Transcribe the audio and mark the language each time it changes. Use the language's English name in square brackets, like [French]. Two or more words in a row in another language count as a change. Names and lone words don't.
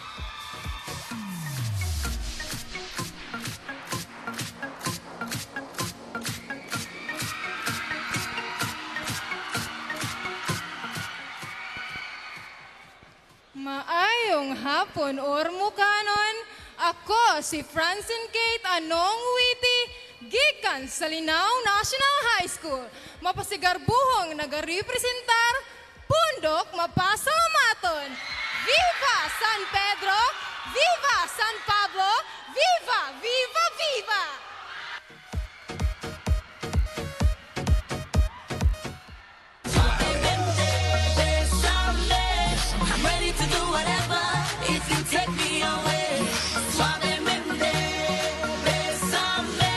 [Cebuano] Maayong hapon, Ormocanon. Ako si Francine Kate Anong Witty, gikan sa Linao National High School. Mapasigarbuhong nagarepresentar, pundok Mapasamaton. [Spanish] Viva San Pedro! Viva San Pablo! Viva! Viva! Viva! [English] I'm ready to do whatever if you take me away. [Spanish] Suavemente, bésame.